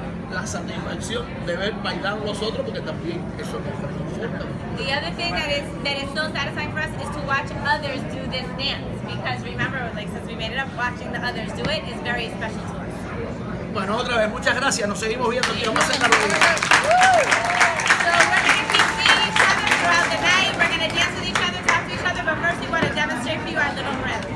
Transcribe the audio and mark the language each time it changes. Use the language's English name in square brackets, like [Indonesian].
[Spanish] La satisfacción de ver bailar a los otros, porque también eso nos reconforta. [English] The other thing that is so satisfying for us is to watch others do this dance, because remember, like since we made it up, watching the others do it is very special to us. [Spanish] Bueno, otra vez, muchas gracias. Nos seguimos viendo aquí. Vamos a hacer la [English] So we're gonna keep seeing each other throughout the night. We're gonna dance with each other, talk to each other, but first we want to demonstrate for you our little